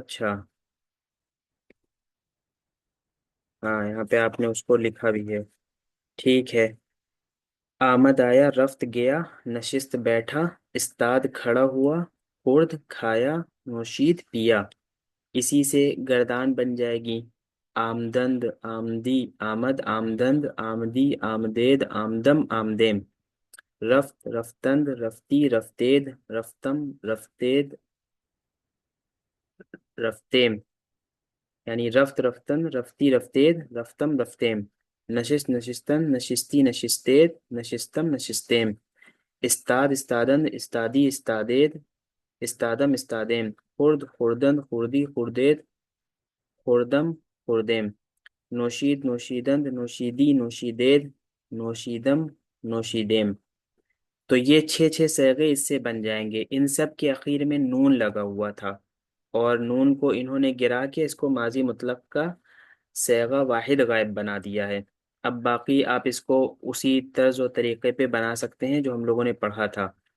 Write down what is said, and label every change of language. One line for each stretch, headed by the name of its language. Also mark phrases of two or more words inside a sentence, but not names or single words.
Urdu: اچھا، ہاں یہاں پہ آپ نے اس کو لکھا بھی ہے، ٹھیک ہے۔ آمد آیا، رفت گیا، نشست بیٹھا، استاد کھڑا ہوا، خورد کھایا، نوشید پیا۔ اسی سے گردان بن جائے گی
Persian: آمدند، آمدی، آمد، آمدند، آمدی، آمدید، آمدم، آمدیم۔ رفت، رفتند، رفتی، رفتید، رفتم، رفتید، رفتیم، یعنی رفت، رفتن، رفتی، رفتید، رفتم، رفتیم۔ نشست، نشستن، نشستی، نشستید، نشستم، نشستیم۔ استاد، استادند، استادی، استادید، استادم، استادیم۔ خرد، خوردند، خوردی، خوردید، خوردم، خوردیم۔ نوشید، نوشیدند، نوشیدی، نوشیدید، نوشیدم، نوشیدیم۔
Urdu: تو یہ چھ چھ صیغے اس سے بن جائیں گے۔ ان سب کے اخیر میں نون لگا ہوا تھا، اور نون کو انہوں نے گرا کے اس کو ماضی مطلق کا صیغہ واحد غائب بنا دیا ہے۔ اب باقی آپ اس کو اسی طرز و طریقے پہ بنا سکتے ہیں جو ہم لوگوں نے پڑھا تھا۔